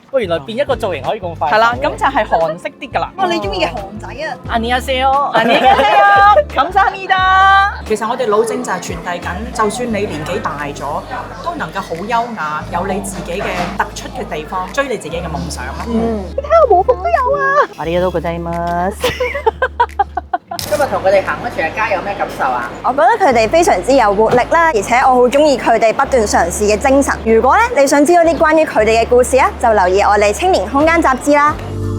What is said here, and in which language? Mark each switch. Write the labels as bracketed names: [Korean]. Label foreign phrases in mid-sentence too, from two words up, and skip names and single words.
[Cantonese] 喂，原來變一個造型可以咁快。係啦，咁就係韓式啲㗎啦。哇！你中意嘅韓仔啊？ [Korean] 안녕하세요，감사합니다。 [Cantonese] 其實我哋老正就係傳遞緊，就算你年紀大咗，都能夠好優雅，有你自己嘅突出嘅地方，追你自己嘅夢想咯。 [Japanese] ありがとうございます。 [Cantonese] 今日同佢哋行咗全日街有咩感受啊？我覺得佢哋非常之有活力啦，而且我好中意佢哋不斷嘗試嘅精神。如果咧你想知道啲關於佢哋嘅故事啊，就留意我哋青年空間雜誌啦。